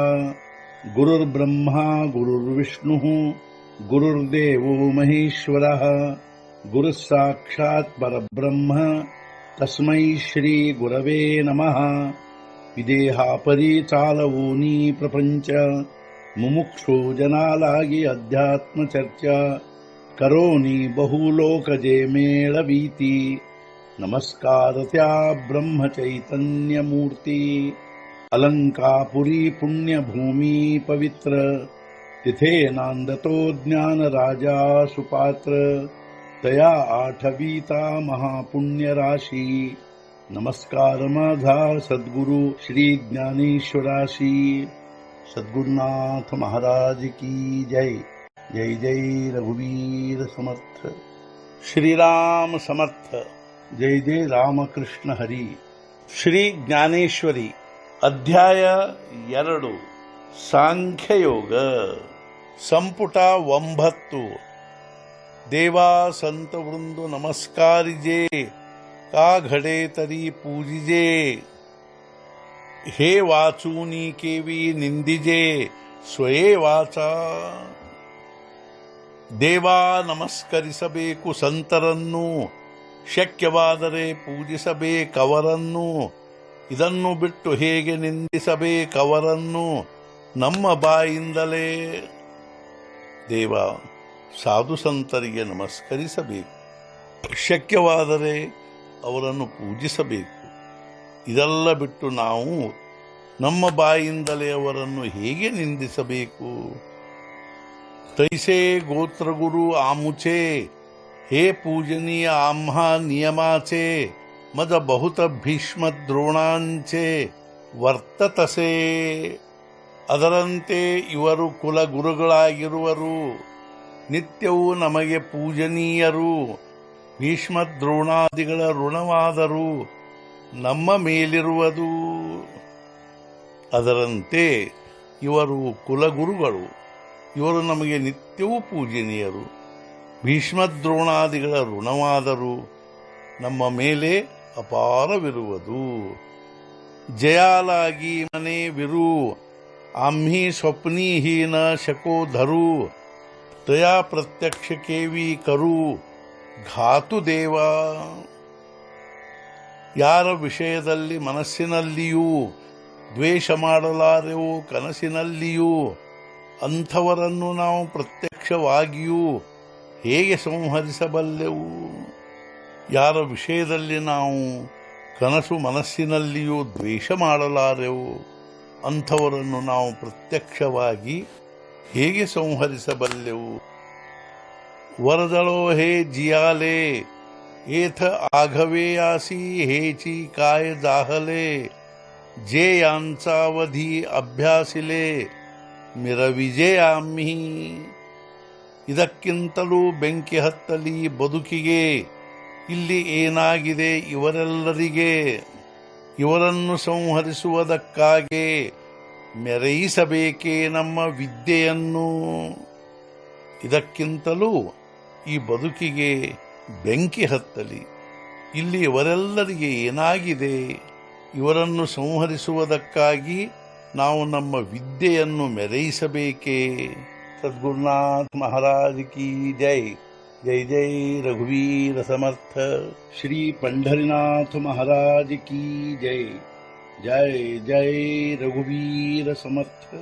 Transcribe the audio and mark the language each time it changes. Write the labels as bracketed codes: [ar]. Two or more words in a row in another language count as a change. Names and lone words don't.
[sa] गुरुर्ब्रह्मा गुरुर्विष्णुः गुरुर्देवो महेश्वरः गुरुः साक्षात् परब्रह्म तस्मै श्री गुरवे नमः। [mr] विदेहापरि चालवूनी प्रपंच मुमुक्षु जनालागी अध्यात्म चर्चा करोनी बहुलोकजे मेळवीती। नमस्कार त्या ब्रह्म चैतन्य मूर्ती अलंकापुरी पुण्यभूमी पवित्र तिथे नांदतो ज्ञान राजा सुपात्र तया आठवीता महापुण्य राशी। नमस्कार माझा सद्गुरु श्री ज्ञानेश्वराशी। सद्गुरुनाथ महाराज की जय। जय जय रघुवीर समर्थ। श्रीराम समर्थ। जय जय रामकृष्ण हरी। [kn] ಶ್ರೀ ಜ್ಞಾನೇಶ್ವರಿ ಅಧ್ಯಾಯ 2 ಸಾಂಖ್ಯಯೋಗ ಸಂಪುಟ 9 [mr] देवा संत वृंदु नमस्कारिजे का घडे तरी पूजिजे हे वाचूनी केवी निंदिजे स्वये वाचा। [kn] ದೇವಾ ನಮಸ್ಕರಿಸಬೇಕು ಸಂತರನ್ನು ಶಕ್ಯವಾದರೆ ಪೂಜಿಸಬೇಕವರನ್ನು ಇದನ್ನು ಬಿಟ್ಟು ಹೇಗೆ ನಿಂದಿಸಬೇಕವರನ್ನು ನಮ್ಮ ಬಾಯಿಂದಲೇ। ದೇವ ಸಾಧು ಸಂತರಿಗೆ ನಮಸ್ಕರಿಸಬೇಕು, ಶಕ್ಯವಾದರೆ ಅವರನ್ನು ಪೂಜಿಸಬೇಕು, ಇದೆಲ್ಲ ಬಿಟ್ಟು ನಾವು ನಮ್ಮ ಬಾಯಿಂದಲೇ ಅವರನ್ನು ಹೇಗೆ ನಿಂದಿಸಬೇಕು। [mr] तैसे गोत्रगुरु आमुचे हे पूजनीय आम्हा नियमाचे मज बहुत भीष्म द्रोणांचे ವರ್ತತಸೆ। [kn] ಅದರಂತೆ ಇವರು ಕುಲಗುರುಗಳಾಗಿರುವರು, ನಿತ್ಯವೂ ನಮಗೆ ಪೂಜನೀಯರು, ಭೀಷ್ಮ ದ್ರೋಣಾದಿಗಳ ಋಣವಾದರು ನಮ್ಮ ಮೇಲಿರುವುದು। ಅದರಂತೆ ಇವರು ಕುಲಗುರುಗಳು, ಇವರು ನಮಗೆ ನಿತ್ಯವೂ ಪೂಜನೀಯರು, ಭೀಷ್ಮದ್ರೋಣಾದಿಗಳ ಋಣವಾದರು ನಮ್ಮ ಮೇಲೆ ಅಪಾರವಿರುವುದು। [mr] जयालागी मने विरु आम्ही स्वप्नीही न शको धरू तया प्रत्यक्ष केवी करू घातु ದೇವ। [kn] ಯಾರ ವಿಷಯದಲ್ಲಿ ಮನಸ್ಸಿನಲ್ಲಿಯೂ ದ್ವೇಷ ಮಾಡಲಾರೆವೋ ಕನಸಿನಲ್ಲಿಯೂ ಅಂಥವರನ್ನು ನಾವು ಪ್ರತ್ಯಕ್ಷವಾಗಿಯೂ ಹೇಗೆ ಸಂಹರಿಸಬಲ್ಲೆವು। ಯಾರ ವಿಷಯದಲ್ಲಿ ನಾವು ಕನಸು ಮನಸ್ಸಿನಲ್ಲಿಯೂ ದ್ವೇಷ ಮಾಡಲಾರೆವು ಅಂಥವರನ್ನು ನಾವು ಪ್ರತ್ಯಕ್ಷವಾಗಿ ಹೇಗೆ ಸಂಹರಿಸಬಲ್ಲೆವು। [mr] वरदळो हे जियाले एथ आघवे आसी हेची काय जाहले जे यांचावधी अभ्यासिले मिरविजे आम्मि। [kn] ಇದಕ್ಕಿಂತಲೂ ಬೆಂಕಿ ಹತ್ತಲಿ ಬದುಕಿಗೆ, ಇಲ್ಲಿ ಏನಾಗಿದೆ ಇವರೆಲ್ಲರಿಗೆ। ಇವರನ್ನು ಸಂಹರಿಸುವುದಕ್ಕಾಗಿ ಮೆರೆಯಿಸಬೇಕೇ ನಮ್ಮ ವಿದ್ಯೆಯನ್ನು। ಇದಕ್ಕಿಂತಲೂ ಈ ಬದುಕಿಗೆ ಬೆಂಕಿ ಹತ್ತಲಿ, ಇಲ್ಲಿ ಇವರೆಲ್ಲರಿಗೆ ಏನಾಗಿದೆ, ಇವರನ್ನು ಸಂಹರಿಸುವುದಕ್ಕಾಗಿ ನಾವು ನಮ್ಮ ವಿದ್ಯೆಯನ್ನು ಮೆರೆಯಿಸಬೇಕೇ। [mr] सद्गुरुनाथ महाराज की जय। जय जय रघुवीर समर्थ। श्री पंढरीनाथ महाराज की जय। जय जय रघुवीर समर्थ।